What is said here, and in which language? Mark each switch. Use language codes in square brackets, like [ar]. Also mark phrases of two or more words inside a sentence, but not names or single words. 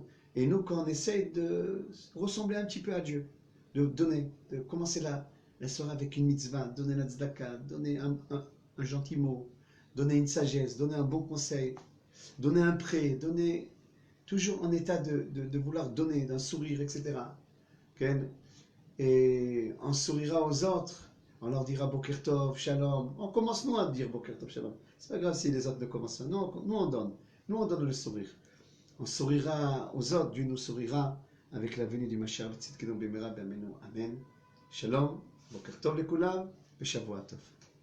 [fr] Et nous, quand on essaye de ressembler un petit peu à Dieu, de donner, de commencer la soirée avec une mitzvah, donner la tzedaka, donner un gentil mot, donner une sagesse, donner un bon conseil, donner un prêt, donner toujours en état de vouloir donner, d'un sourire, etc. Et on sourira aux autres, on leur dira [he] בוקר טוב, שלום. [fr] On commence nous à dire [he] בוקר טוב, שלום. [fr] C'est pas grave si les autres ne commencent pas. Non, nous on donne. Nous on donne le sourire. On sourira aux autres, Dieu nous sourira avec la venue du Mashiach. Amen. [he] שלום, בוקר טוב לכולם, et שבוע טוב.